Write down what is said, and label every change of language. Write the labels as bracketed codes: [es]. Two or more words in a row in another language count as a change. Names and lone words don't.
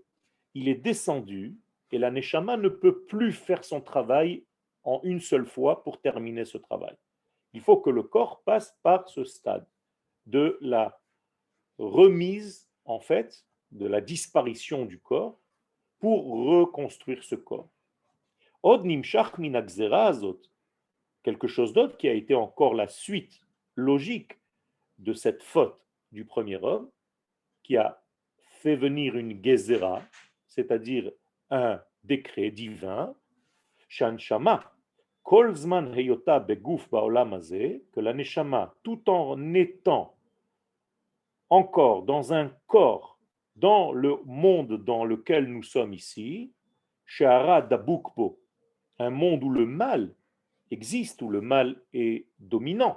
[fr] Il est descendu et la Neshama ne peut plus faire son travail en une seule fois pour terminer ce travail. Il faut que le corps passe par ce stade de la remise, en fait, de la disparition du corps pour reconstruire ce corps. [he] עוד נמשך מן הגזרה הזאת, [fr] quelque chose d'autre qui a été encore la suite logique de cette faute du premier homme, qui a fait venir une gezera, c'est-à-dire un décret divin, [he] שהנשמה, כל זמן היותה בגוף בעולם הזה, [fr] que la neshama, tout en étant encore dans un corps, dans le monde dans lequel nous sommes ici, [he] שהרע דבוק בו, [fr] un monde où le mal existe, où le mal est dominant.